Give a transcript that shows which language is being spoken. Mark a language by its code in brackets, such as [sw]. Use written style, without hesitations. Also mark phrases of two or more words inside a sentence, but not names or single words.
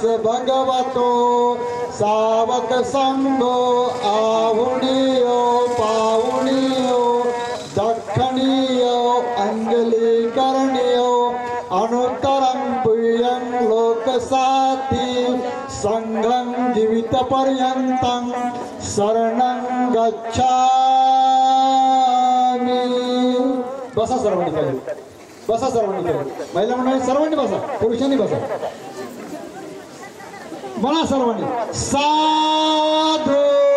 [pi] भगवतो सावक संगो आहुणीयो पाहुणीयो दक्षिणीयो अंजलिकरणीयो अनुत्तरं पुयं लोकसाथी संघं जीवितपर्यन्तं शरणं गच्छामि। [mr] बसा सर्वांनी खाली, बसा सर्वांनी खाली, महिला मंडळी सर्वांनी बसा, पुरुषांनी बसा, म्हणा सर्वांनी साधू